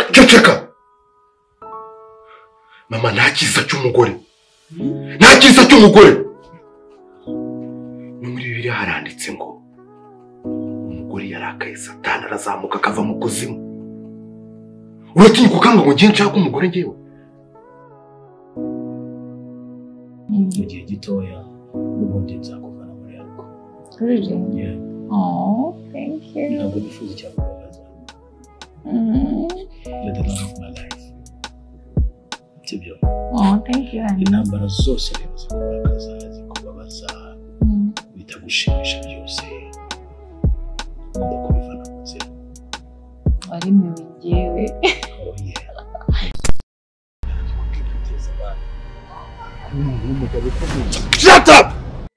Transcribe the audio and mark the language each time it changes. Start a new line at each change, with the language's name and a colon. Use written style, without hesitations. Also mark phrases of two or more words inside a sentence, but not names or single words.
Kinyarwanda: ceceka mama nta kiza cy'umugore nta kiza cy'umugore no muri Bibiliya haranditse ngo umugore yarakaye Satani arazamuka akava mu kuzimu. Uratinya kukanga ngo ngiye nshaka umugore ngewe mu gihe gitoya n'ubundi nzakuvana muri YAGO.
English: Really? Yeah. Oh, thank you.
Kinyarwanda: Ntabwo nifuza icyakubabaza.
English: You're the love of my life.
Kinyarwanda: Sibyo?
English: Oh, thank you.
Kinyarwanda: Intambara zose rero zikurakaza zikubabaza bitagushimisha byose ugomba kubivana mu nzira. Ari mibi njyewe.
English: Oh yeah. Shut up!